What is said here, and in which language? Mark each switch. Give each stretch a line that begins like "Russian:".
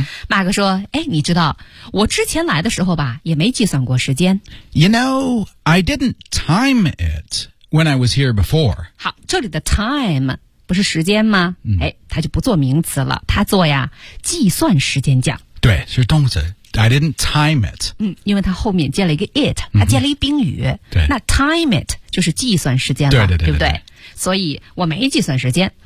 Chinese: 马克说哎你知道我之前来的时候吧也没计算过时间。
English: You know, I didn't time it when I was here before.
Chinese: 好这里的 time 不是时间吗、哎它就不做名词了它做呀计算时间讲。对是动词。
English: I didn't time it.
Chinese: 因为它后面接了一个 it, 它接了一宾语。对。那 time it 就是计算时间了。对对 对, 对, 对不对所以我没计算时间。